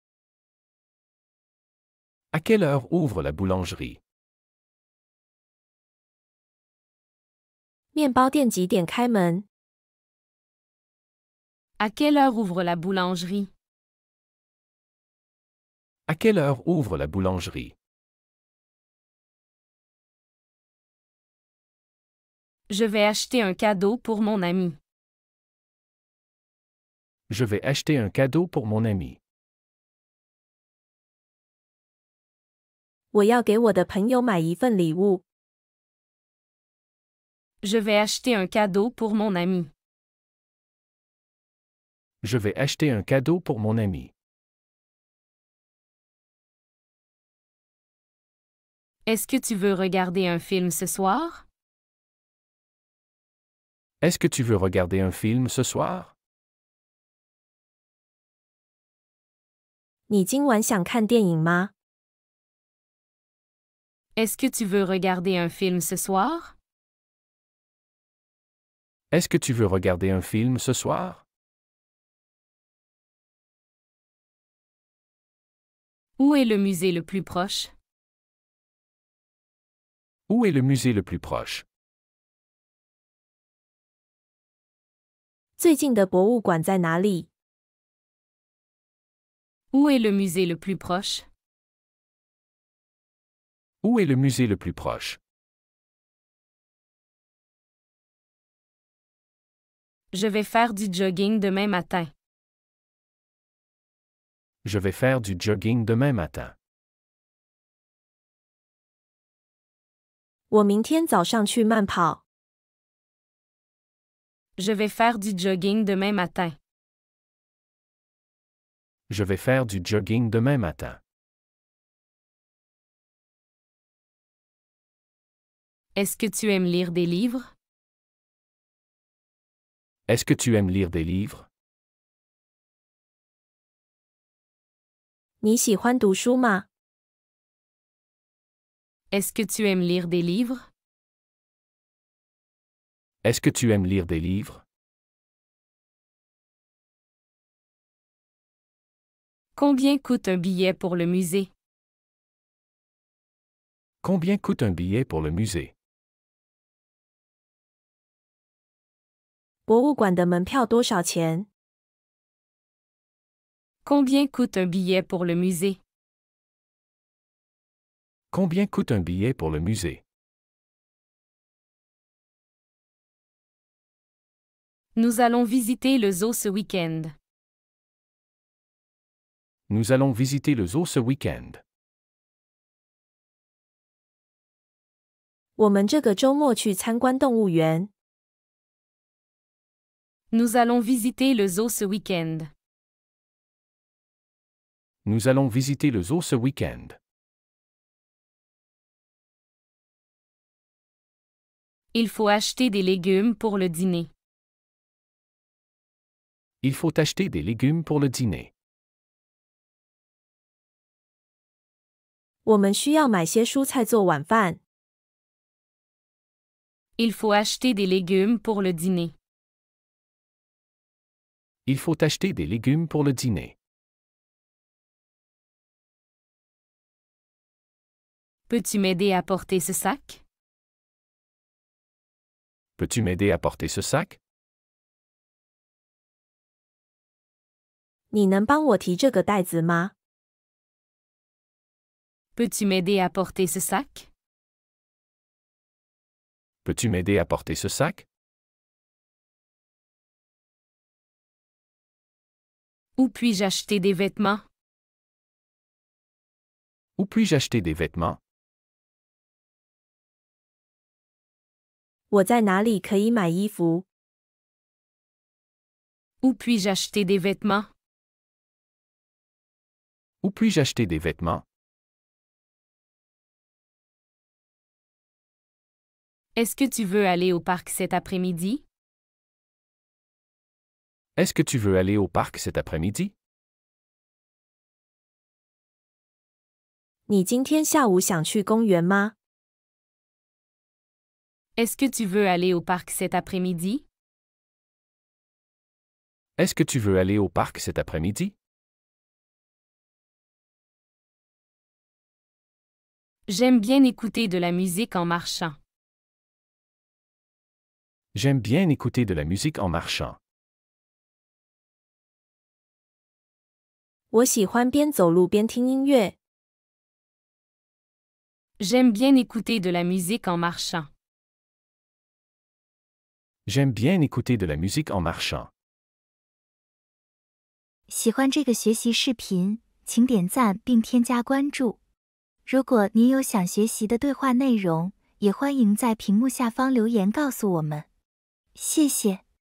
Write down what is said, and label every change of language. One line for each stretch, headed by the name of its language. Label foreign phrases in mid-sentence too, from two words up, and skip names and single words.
French: À quelle heure ouvre la boulangerie?
Chinese: 面包店几点开门？
French: À quelle heure ouvre la boulangerie? À quelle heure ouvre la boulangerie? Je vais acheter un cadeau pour mon ami. Je vais acheter un cadeau pour mon ami.
Chinese: 我要给我的朋友买一份礼物。
French: Je vais acheter un cadeau pour mon ami. Je vais acheter un cadeau pour mon ami. Est-ce que tu veux regarder un film ce soir? Est-ce que tu veux regarder un film ce soir?
Chinese: 你今晚想看电影吗？
French: Est-ce que tu veux regarder un film ce soir? Est-ce que tu veux regarder un film ce soir? Où est le musée le plus proche? Où est le musée le plus proche?
Chinese: 最近的博物馆在哪里？
French: Où est le musée le plus proche? Où est le musée le plus proche? Je vais faire du jogging demain matin. Je vais faire du jogging demain matin.
Chinese: 我明天早上去慢跑。
French: Je vais faire du jogging demain matin. Je vais faire du jogging demain matin. Est-ce que tu aimes lire des livres? Est-ce que tu aimes lire des livres?
Chinese: 你喜欢读书吗？
French: Est-ce que tu aimes lire des livres? Est-ce que tu aimes lire des livres? Combien coûte un billet pour le musée? Combien coûte un billet pour le musée?
Chinese: 博物馆的门票多少钱？
French: Combien coûte un billet pour le musée? Combien coûte un billet pour le musée? Nous allons visiter le zoo ce week-end. Nous allons visiter le zoo ce week-end.
Chinese: 我们这个周末去参观动物园。
French: Nous allons visiter le zoo ce week-end. Nous allons visiter le zoo ce week-end. Il faut acheter des légumes pour le dîner. Il faut acheter des légumes pour le dîner.
Chinese: 我们需要买些蔬菜做晚饭。
French: Il faut acheter des légumes pour le dîner. Il faut acheter des légumes pour le dîner. Peux-tu m'aider à porter ce sac? Peux-tu m'aider à porter ce sac?
Chinese: 你能帮我提这个袋子吗？
French: Peux-tu m'aider à porter ce sac? Peux-tu m'aider à porter ce sac? Où puis-je acheter des vêtements? Où puis-je acheter des vêtements?
Chinese: 我在哪里可以买衣服？
French: Où puis-je acheter des vêtements? Où puis-je acheter des vêtements? Est-ce que tu veux aller au parc cet après-midi? Est-ce que tu veux aller au parc cet après-midi?
Chinese: 你今天下午想去公园吗？
French: Est-ce que tu veux aller au parc cet après-midi? Est-ce que tu veux aller au parc cet après-midi? J'aime bien écouter de la musique en marchant. J'aime bien écouter de la musique en marchant.
Chinese: 我喜欢边走路边听音乐。
French: J'aime bien écouter de la musique en marchant. J'aime bien écouter de la musique en marchant.
Chinese: 喜欢这个学习视频，请点赞并添加关注。如果您有想学习的对话内容，也欢迎在屏幕下方留言告诉我们。谢谢。